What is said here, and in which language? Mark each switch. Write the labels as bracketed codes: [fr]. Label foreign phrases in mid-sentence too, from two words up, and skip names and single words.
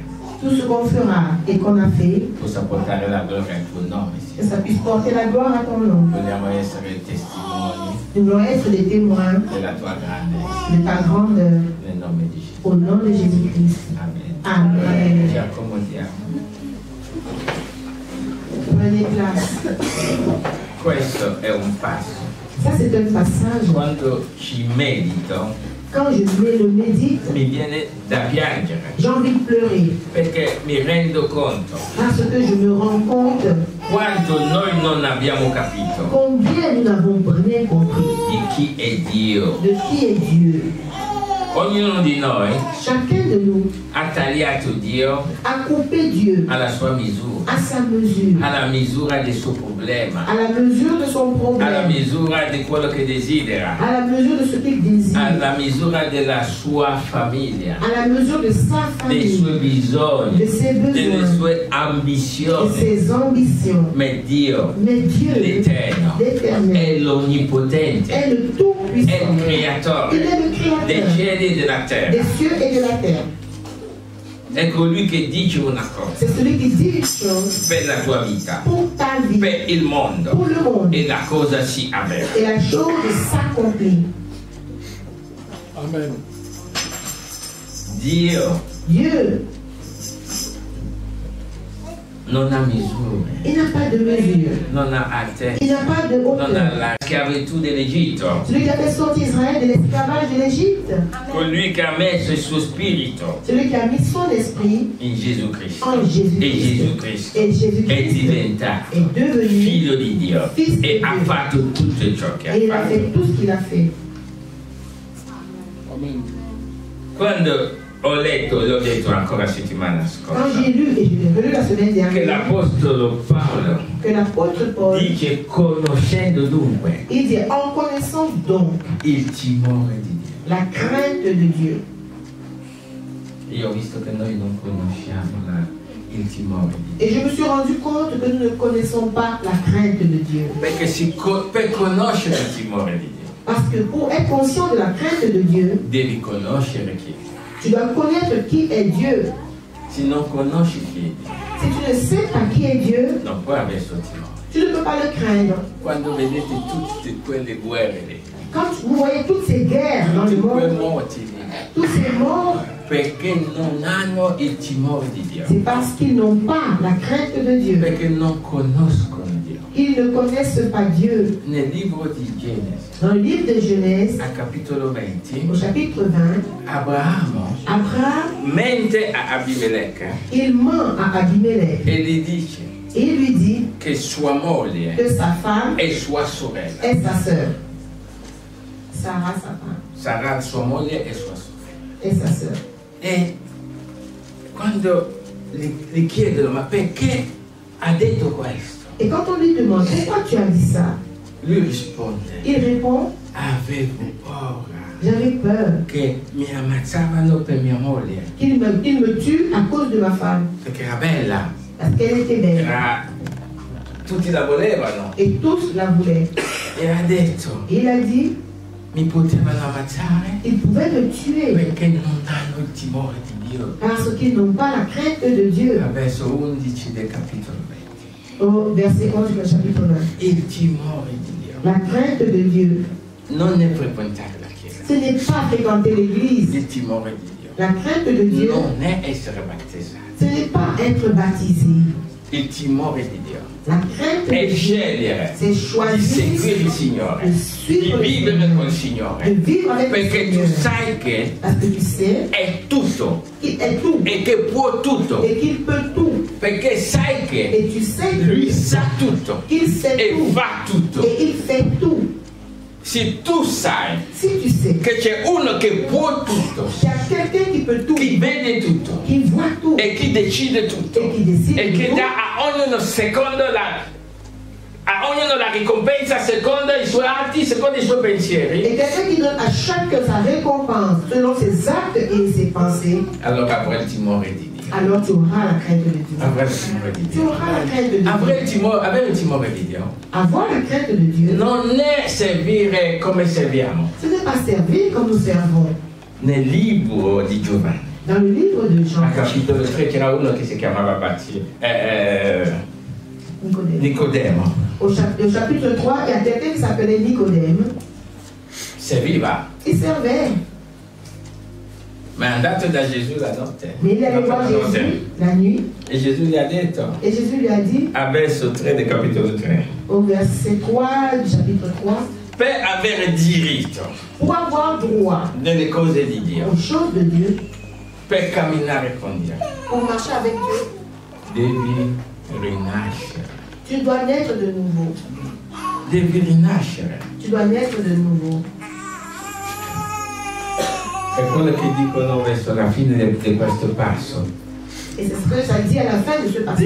[fr] Tout ce qu'on fera et qu'on a fait, [it] possa portare la gloria al tuo nome, [fr] que [it] Signore. [fr] ça puisse porter la gloire à ton nom. [it] Vogliamo essere testimoni [fr] Nous voulons être des témoins [it] della tua grandezza, [fr] de ta grandeur [it] nel nome di Gesù. [fr] au nom de Jésus-Christ. [it] Amen. [fr] Amen. [it] Ci accomodiamo. [fr] Prenez place. [it] Questo è un passo. [fr] Ça, c'est un passage. [it] Quando ci medito, [fr] Quand je le médite, [it] mi viene da piangere, [fr] j'ai envie de pleurer [it] perché mi rendo conto [fr] parce que je me rends compte [it] quanto noi non abbiamo capito [fr] combien nous n'avons rien compris [it] di chi è Dio. [fr] de qui est Dieu. [it] Ognuno di noi [fr] Chacun de nous [it] ha tagliato Dio [fr] a coupé Dieu [it] alla sua misura, [fr] à sa mesure, [it] alla misura del suo problema, [fr] à la mesure de son [it] alla [fr] problème, [it] misura di quello che desidera, [fr] à la mesure de ce qu'il désire, [it] alla misura della sua famiglia, [fr] à la mesure de sa [it] dei [fr] famille, [it] suoi bisogni, [fr] de ses [it] delle [fr] besoins, [it] sue [fr] de [it] ambizioni. [fr] ses ambitions. [it] Ma Dio, [fr] Mais Dieu, [it] l'Eterno, [fr] l'Éternel, [it] è l'Onnipotente, [fr] est le [it] è [fr] Tout-Puissant. [it] il [fr] Il [it] Creatore [fr] est le [it] dei [fr] Créateur [it] cieli e della terra. [fr] des cieux et de la terre. [it] È colui che dice una cosa [fr] C'est celui qui dit une chose [it] per la tua vita, [fr] pour ta vie, [it] per il mondo, [fr] pour le monde, [it] e la cosa si avvera. [fr] et la chose s'accomplit. Amen. [it] Dio [fr] Dieu, [it] non ha misure, [fr] il n'a pas de mesure, [it] non ha altezza, [fr] il n'a pas de [it] non ha [fr] hauteur. [it] la schiavitù dell'Egitto. [fr] Celui qui a fait sortir Israël de l'esclavage de l'Égypte, [it] Colui che ha messo il suo spirito [fr] celui qui a mis son esprit [it] in Gesù Cristo [fr] en [it] e [fr] Jésus-Christ. [it] Gesù Cristo [fr] Et [it] è [fr] Jésus-Christ [it] diventato [fr] est devenu [it] figlio di Dio [fr] Fils di [it] e ha Dio. fatto tutto ciò che [fr] et il [it] ha [fr] a [it] fatto. [fr] fait tout ce qu'il a fait. Amen. [it] Quando ho letto, l'ho detto ancora la settimana [fr] Quand [it] scorsa, [fr] j'ai lu, et je l'ai relu la semaine [it] che [fr] dernière, [it] l'Apostolo Paolo [fr] que l'apôtre Paul, [it] dice conoscendo dunque [fr] il dit en connaissant donc [it] il timore di Dio. [fr] la crainte de Dieu. [it] Io ho visto che noi non conosciamo il timore di Dio. [fr] Et je me suis rendu compte que nous ne connaissons pas la crainte de Dieu. [it] Perché per conoscere il timore di Dio [fr] Parce que pour être conscient de la crainte de Dieu, [it] devi conoscere chi è. [fr] tu dois connaître qui est Dieu. [it] Se non conosci chi è Dio, [fr] Si tu ne sais pas qui est Dieu, [it] non puoi avere suo timore. [fr] tu ne peux pas le craindre. [it] Quando vedete tutte quelle guerre lì, [fr] Quand vous voyez toutes ces guerres dans le [it] tutti quei [fr] monde, [it] morti lì, [fr] tous ces morts, [it] perché non hanno il timore di Dio, [fr] c'est parce qu'ils n'ont pas la crainte de Dieu. [it] perché non conoscono Dio. [fr] Ils ne connaissent pas Dieu. [it] Nel libro di Genesi, [fr] Dans le livre de Genèse, [it] al capitolo 20, [fr] au chapitre 20, [it] Abramo [fr] Abraham, [it] mente a Abimelech [fr] il ment à Abimelech [it] e gli dice [fr] et il lui dit [it] che sua moglie [fr] que sa femme [it] è sua sorella. [fr] est sa sœur. Sarah, sa femme, [it] Sarà sua moglie e sua sorella. [fr] est sa sœur. [it] E quando gli chiedono ma perché ha detto questo, [fr] Et quand on lui demande pourquoi tu as dit ça, [it] lui risponde: [fr] il répond [it] avevo paura [fr] j'avais peur [it] che mi ammazzavano per mia moglie, [fr] qu'il me tue à cause de ma femme, [it] perché era bella, [fr] parce qu'elle était belle. [it] tutti la volevano, [fr] Et tous la voulaient. [it] e ha detto [fr] Et il a dit [it] mi potevano ammazzare [fr] ils pouvaient me tuer [it] perché non hanno il timore di Dio. [fr] parce qu'ils n'ont pas la crainte de Dieu. [it] Al verso 11 del capitolo 20. [fr] Au verset 11 du chapitre 20. [it] Il timore di Dio [fr] La crainte de Dieu, [it] non è frequentare la chiesa, [fr] ce n'est pas fréquenter l'église. [it] il timore di Dio [fr] La crainte de Dieu, [it] non è essere battezzato, [fr] ce n'est pas être baptisé. [it] il timore di Dio [fr] La crainte [it] è [fr] de Dieu, [it] scegliere [fr] c'est [it] di [fr] choisir [it] seguire il Signore, [fr] de [it] di [fr] suivre le [it] vivere [fr] Seigneur, [it] con il [fr] de [it] Signore, [fr] vivre avec le [it] perché tu [fr] Seigneur. [it] sai che [fr] Parce que tu sais [it] è tutto [fr] qu'il est tout [it] e che può tutto, [fr] et qu'il peut tout. [it] perché sai che [fr] Et tu sais [it] lui sa tutto [fr] qu'il sait [it] e [fr] tout [it] fa tutto. [fr] et il fait tout. [it] Se tu sai [fr] Si tu sais [it] che c'è uno che può tutto, [fr] qu'il y a quelqu'un qui peut tout, [it] chi vede tutto [fr] qui voit tout [it] e chi decide tutto e chi decide e che tutto, dà a ognuno secondo la ricompensa secondo i suoi atti, secondo i suoi pensieri, [fr] et quelqu'un qui donne à chacun sa récompense selon ses actes et ses pensées, [it] allora avrai il timore di Dio. [fr] alors tu auras la crainte de Dieu. [it] Avrai il timore di [fr] Tu [it] Dio. [fr] auras la crainte de Dieu. [it] Avere il timore di Dio [fr] Avoir la crainte de Dieu, [it] non è servire come serviamo. [fr] ce n'est pas servir comme nous servons. [it] Nel libro di Giovanni, [fr] Dans le livre de Jean, [it] al capitolo 3, c'era uno che si chiamava Nicodème. Nicodemo. [fr] Au chapitre 3, il y a quelqu'un qui s'appelait Nicodème. [it] Serviva, [fr] Il servait. [it] ma è andato da Gesù la notte. [fr] Mais il allait voir Jésus la nuit. [it] E Gesù gli ha detto, [fr] Et Jésus lui a dit, [it] a verso 3 del capitolo 3, [fr] au verset 3 du chapitre 3, [it] per avere diritto [fr] pour avoir droit [it] delle cose di Dio, [fr] aux choses de Dieu, [it] per camminare con Dio, [fr] pour marcher avec Dieu, [it] devi rinascere. [fr] tu dois naître de nouveau. [it] Devi rinascere. [fr] Tu dois naître de nouveau. [it] È quello che dicono verso la fine di questo passo. [fr] Et c'est ce que ça dit à la fin de ce passage.